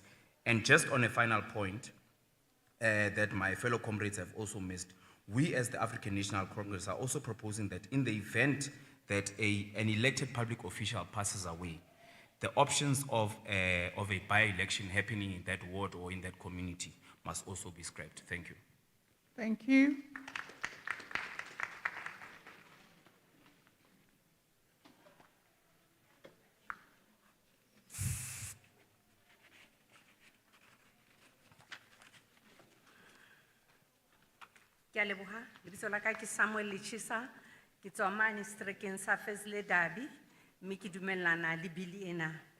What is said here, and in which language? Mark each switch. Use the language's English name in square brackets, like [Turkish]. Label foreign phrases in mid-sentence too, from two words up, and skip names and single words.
[English] And just on a final point that my fellow comrades have also missed, we as the African National Congress are also proposing that in the event that an elected public official passes away, the options of a by-election happening in that ward or in that community must also be scrapped. Thank you. Thank you. [Southern Sotho] Ke a leboha, lebitso la ka ke Samuel Lichesa, ke tswa mane seterekeng sa Fezile Dabi, mme ke dumellana le bili ena.